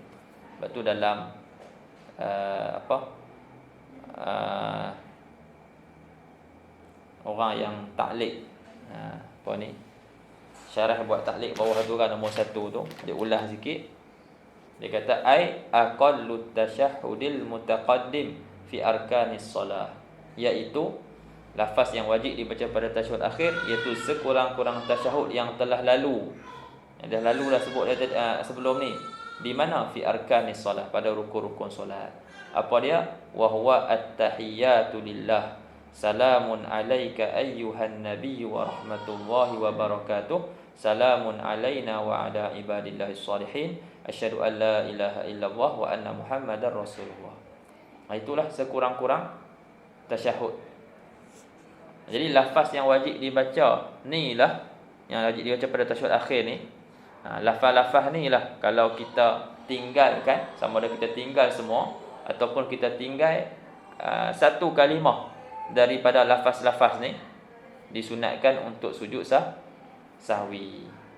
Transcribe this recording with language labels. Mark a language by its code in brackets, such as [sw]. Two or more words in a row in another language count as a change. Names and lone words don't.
[ms] Sebab tu dalam orang yang ta'liq, syarah buat ta'liq bawah tu kan, nombor 1 tu dia ulah sikit. Dia kata [ar] أي أقل التشهد المتقدم في أركان الصلاة, [ms] iaitu lafaz yang wajib dibaca pada tasyahud akhir, iaitu sekurang-kurang tasyahud yang telah lalu. Yang dah lalu dah sebut sebelum ni. Di mana? [ar] في أركان الصلاة, [ms] pada rukun-rukun solat. Apa dia? [ar] وهو التحيات لله. سلام عليك أيها النبي ورحمة الله وبركاته. سلام علينا وعلى عباد الله الصالحين. أشهد أن لا إله إلا الله وأن محمدا رسول الله. [ms] Itulah sekurang-kurang tasyahud. Jadi lafaz yang wajib dibaca ni lah, yang wajib dibaca pada tasyahud akhir ni. Lafaz-lafaz ni lah kalau kita tinggalkan, sama ada kita tinggal semua ataupun kita tinggal satu kalimah daripada lafaz-lafaz ni, disunatkan untuk sujud sahwi.